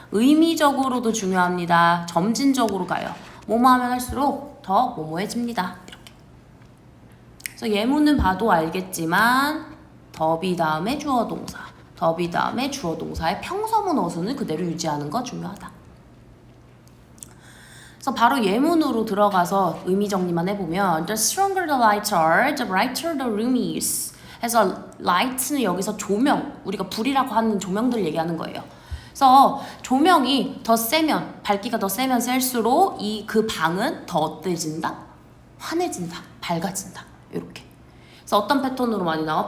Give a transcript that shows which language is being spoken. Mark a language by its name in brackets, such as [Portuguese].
[Korean] 의미적으로도 중요합니다. 점진적으로 가요. 뭐뭐 하면 할수록 더 뭐뭐해집니다. 이렇게. 그래서 예문은 봐도 알겠지만 더비 다음에 주어 동사, 더비 다음에 주어 동사의 평서문 어순을 그대로 유지하는 거 중요하다. 그래서 바로 예문으로 들어가서 의미 정리만 해보면 [English] The stronger the lights are, the brighter the room is. [Korean] 해서 light는 여기서 조명, 우리가 불이라고 하는 조명들 얘기하는 거예요. 그래서 조명이 더 세면, 밝기가 더 세면 셀수록 그 방은 더 어때진다? 환해진다, 밝아진다. 이렇게. 그래서 어떤 패턴으로 많이 나와?